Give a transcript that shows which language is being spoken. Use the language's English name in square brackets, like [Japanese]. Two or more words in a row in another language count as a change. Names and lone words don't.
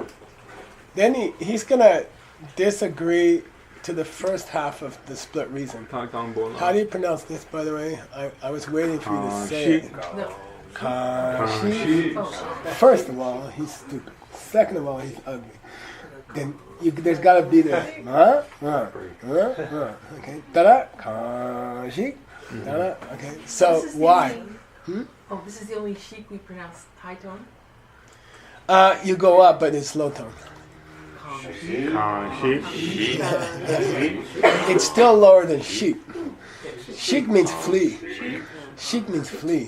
[English] Then he's going to disagree to the first half of the split reason. How do you pronounce this, by the way? I was waiting for you to say it. No. Kanshi. Oh, First of all, he's stupid. Second of all, he's ugly. Then there's got to be the okay. Da-da, kanshi. Da-da, okay. So this is the why? only- Oh, this is the only sheik we pronounce high tone? You go up, but it's low tone. It's still lower than sheep. Sheik means flee. Sheik means flee.